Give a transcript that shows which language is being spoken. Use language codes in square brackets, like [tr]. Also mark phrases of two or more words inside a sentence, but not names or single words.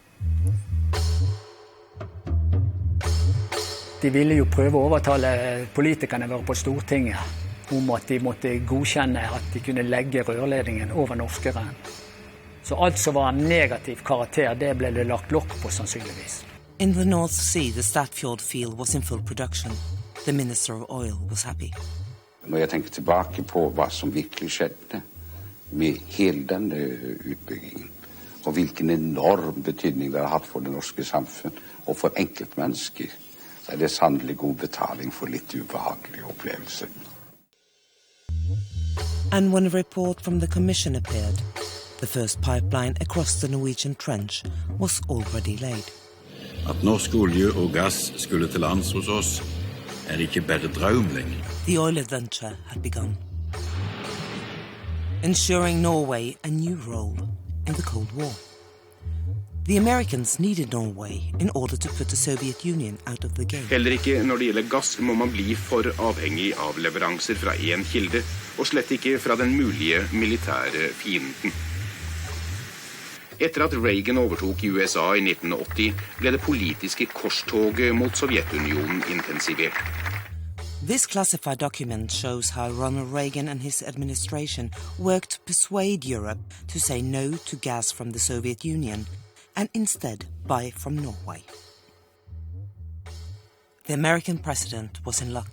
[no] De ville jo prøve å overtale politikerne våre på Stortinget om at de måtte godkjenne at de kunne legge rørledningen over Norskeren. Så alt som var negativ karakter, det ble det lagt lokk på sannsynligvis. [en] In the North Sea, the Fjord field was in full production. The Minister of Oil was happy. [no] Når jeg tenker tilbake på hva som virkelig skjedde med hele denne utbyggingen, og hvilken enorm betydning det har hatt for det norske samfunn og for enkeltmennesker, så det sannelig god betaling for litt ubehagelige opplevelser. [en] And when a report from the commission appeared, the first pipeline across the Norwegian trench was already laid. [no] At norsk olje og gass skulle til lands hos oss, det ikke bare drøm lenger. [en] The oil adventure had begun, ensuring Norway a new role in the Cold War. The Americans needed Norway in order to put the Soviet Union out of the game. [no] Heller ikke når det gjelder gass må man bli for avhengig av leveranser fra en kilde, og slett ikke fra den mulige militære fienden. Etter at Reagan overtok i USA i 1980, ble det politiske korstoget mot Sovjetunionen intensivert. [en] This classified document shows how Ronald Reagan and his administration worked to persuade Europe to say no to gas from the Soviet Union and instead buy from Norway. The American president was in luck.